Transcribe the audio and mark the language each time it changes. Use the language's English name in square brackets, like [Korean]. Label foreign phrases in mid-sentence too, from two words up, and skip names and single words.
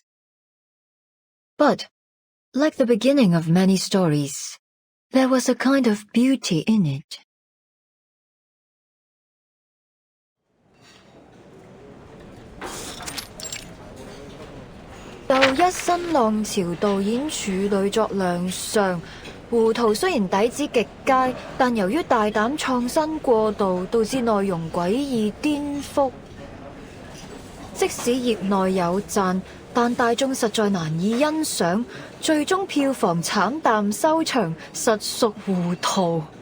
[English] But, like the beginning of many stories, there was a kind of beauty in it. [Cantonese] 又一新浪潮導演處女作亮相，胡圖雖然底子極佳，但由於大膽創新過度，導致內容詭異顛覆。即使業內有讚， 但大眾實在難以欣賞，最終票房慘淡收場，實屬糊塗。